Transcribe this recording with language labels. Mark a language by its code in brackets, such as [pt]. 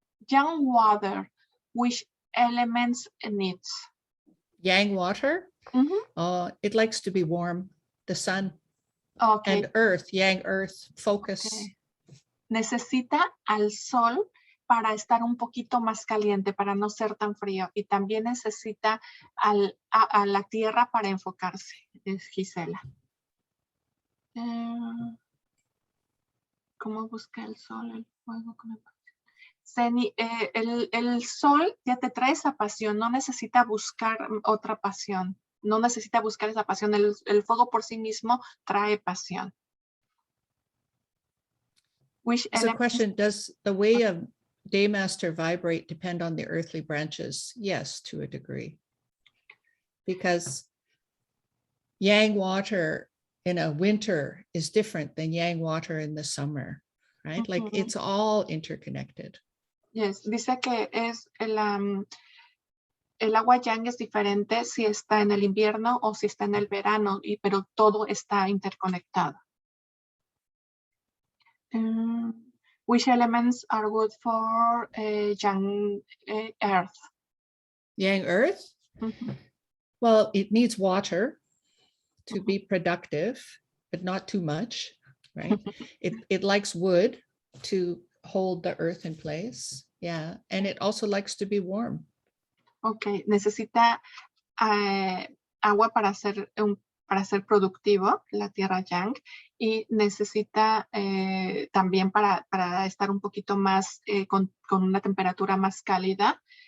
[en] Young water, which elements it needs? Yang water? It likes to be warm, the sun. Okay. And earth, yang earth, focus. Okay. [es] Necesita al sol para estar un poquito más caliente, para no ser tan frío. Y también necesita a la tierra para enfocarse, es Gisela. ¿Cómo busca el sol, el fuego? Zeni, el sol ya te trae esa pasión, no necesita buscar otra pasión, no necesita buscar esa pasión, el fuego por sí mismo trae pasión. [en] Which It's a element? question, does the way of Day Master vibrate depend on the earthly branches? Yes, to a degree. Because yang water in a winter is different than yang water in the summer, right? Like it's all interconnected. [es] Yes, dice que es el agua yang es diferente si está en el invierno o si está en el verano, pero todo está interconectado. [en] Which elements are good for yang earth? Yang earth? Well, it needs water to be productive, but not too much, right? It likes wood to hold the earth in place. Yeah, and it also likes to be warm. [es] Ok, necesita agua para ser productivo, la tierra yang, y necesita también para estar un poquito más con una temperatura más cálida.